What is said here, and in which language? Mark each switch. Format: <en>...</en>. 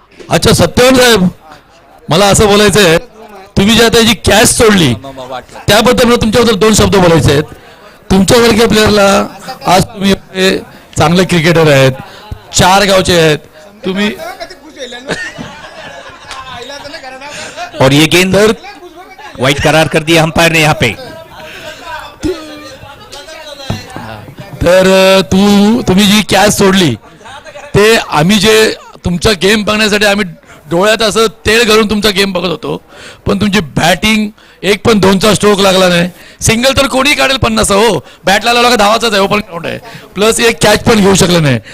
<mr>अच्छा सत्यवान साहेब, मला असं बोलायचंय, तुम्ही जी आता जी कॅच सोडली त्याबद्दल मला तुमच्याबद्दल 2 शब्द बोलायचे आहेत. तुमच्यासारख्या प्लेअरला आज तुम्ही चांगले क्रिकेटर आहेत, 4 गावचे आहेत तुम्ही.</mr> <hi>और ये गेंद वाइट करार कर दिया अंपायर ने यहाँ पे.</hi> <mr>तर तुम्ही जी कॅच सोडली ते आम्ही जे तुमचा गेम बघण्यासाठी आम्ही डोळ्यात असं तेल घालून तुमचा गेम बघत होतो, पण तुमची बॅटिंग एक पण 2चा स्ट्रोक लागला नाही. सिंगल तर कोणी काढेल 50 हो, बॅटला लावला का धावाचाच आहे, ओपन ग्राउंड आहे, प्लस एक कॅच पण घेऊ शकलं नाही.</mr>